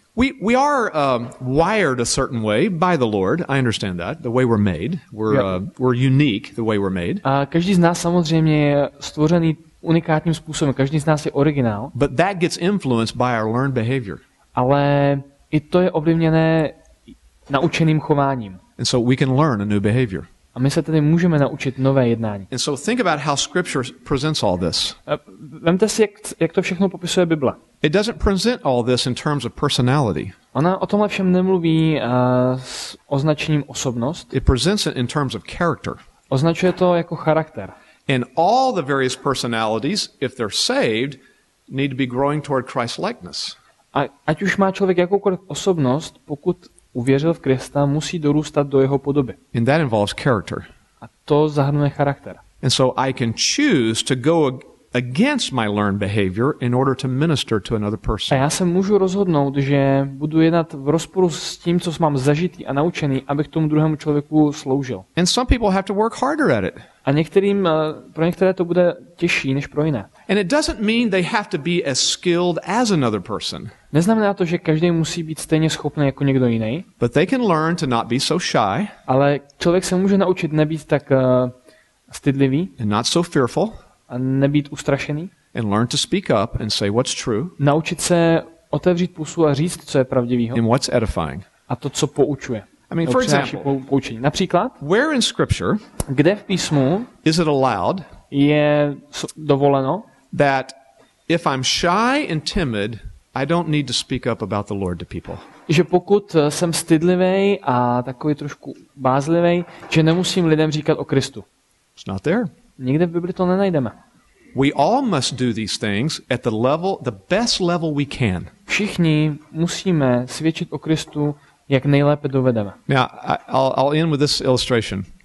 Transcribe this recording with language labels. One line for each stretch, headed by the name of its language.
English: We are wired a certain way by the Lord. I understand that. The way we're made. We're unique the way we're made.
Czech: A každý z nás samozřejmě je stvořený unikátním způsobem. Každý z nás je originál.
English: But that gets influenced by our learned behavior.
Czech: Ale i to je ovlivněné naučeným chováním.
English: And so we can learn a new behavior.
Czech: A my se tedy můžeme naučit nové jednání.
English: And so think about how Scripture presents all this.
Czech: Vemte si, jak to všechno popisuje Bible.
English: It doesn't present all this in terms of personality.
Czech: Ona o tomhle všem nemluví s označením osobnost.
English: It presents it in terms of character.
Czech: Označuje to jako charakter.
English: And all the various personalities, if they're saved, need to be growing toward Christ-likeness.
Czech: A ať už má člověk jakoukoliv osobnost, pokud uvěřil v Krista, musí dorůstat do jeho podoby.
English: And that involves character.
Czech: A to zahrnuje charakter.
English: And so I can choose to go against my learned behavior in order to minister to another person.
Czech: A já se můžu rozhodnout, že budu jednat v rozporu s tím, co mám zažitý a naučený, abych tomu druhému člověku sloužil.
English: And some people have to work harder at it.
Czech: A pro některé to bude těžší než pro jiné.
English: And it doesn't mean they have to be as skilled as another person.
Czech: Neznamená to, že každý musí být stejně schopný jako někdo jiný.
English: But they can learn to not be so shy.
Czech: Ale člověk se může naučit nebýt tak stydlivý.
English: And not so fearful.
Czech: A nebýt ustrašený.
English: And learn to speak up and say what's true.
Czech: Naučit se otevřít pusu a říct, co je pravdivého.
English: And what's edifying.
Czech: A to, co poučuje.
English: I mean, for example,
Czech: poučení. Například,
English: where in Scripture
Czech: kde v písmu
English: is it allowed
Czech: je dovoleno,
English: that if I'm shy and timid, I don't need to speak up about the Lord to people?
Czech: Že pokud jsem stydlivý a takový trošku bázlivý, že nemusím lidem říkat o Kristu.
English: It's not there.
Czech: Nikde v Bibli to nenajdeme.
English: We all must do these things at the best level we can.
Czech: Všichni musíme svědčit o Kristu, jak nejlépe dovedeme.
English: Now, I'll end with this illustration.